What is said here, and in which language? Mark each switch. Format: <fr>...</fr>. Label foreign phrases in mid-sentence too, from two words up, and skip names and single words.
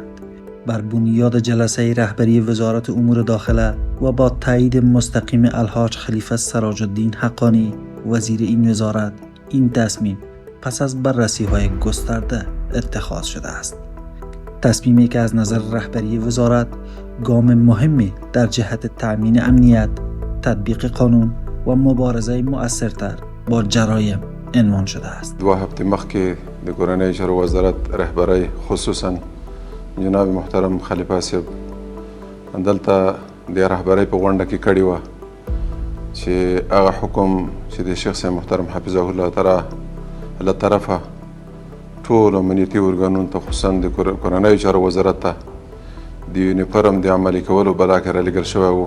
<fa>بر بنیاد جلسه رهبری وزارت امور داخله و با تایید مستقیم الحاج خلیفه سراج الدین حقانی وزیر این وزارت، این تصمیم پس از بررسی‌های گسترده اتخاذ شده است. تصمیمی که از نظر رهبری وزارت گام مهمی در جهت تأمین امنیت، تطبیق قانون و مبارزه مؤثرتر با جرایم عنوان شده است.</fa> <ps>2 هفته مخکې د کورنۍ چارو وزارت رهبری خصوصا جناب محترم خلیفه صاحب دلته د رهبری په غونډه کې کړې وه چې هغه حکم چې د شیخ صاحب محترم</ps> <ar>حفظه الله تعالی</ar> <ps>له طرفه ټول امنیتي ارګانونو ته خصوصا د کورنۍ چارو وزارت ته د یونیفرم د عملي کولو بلا کې رالیږل شوی و.</ps>